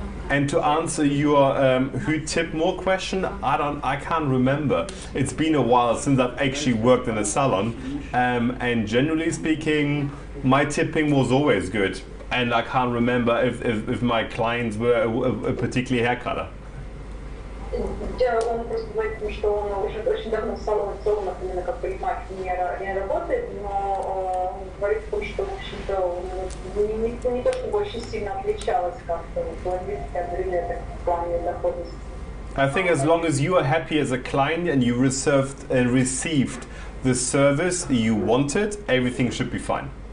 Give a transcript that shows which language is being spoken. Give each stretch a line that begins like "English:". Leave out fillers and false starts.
English: And to answer your who tip more question, I can't remember. It's been a while since I've actually worked in a salon, and generally speaking, my tipping was always good. And I can't remember if my clients were a particular hair color.
Russian: Он просто говорит, что он уже очень давно в салонах именно как парикмахер не работает, но говорит о том, что, в общем-то, не то чтобы очень сильно отличалось как-то блондинки от брюнеток в плане доходности.
English: I think as long as you are happy as a client and you received the service you wanted, everything should be fine.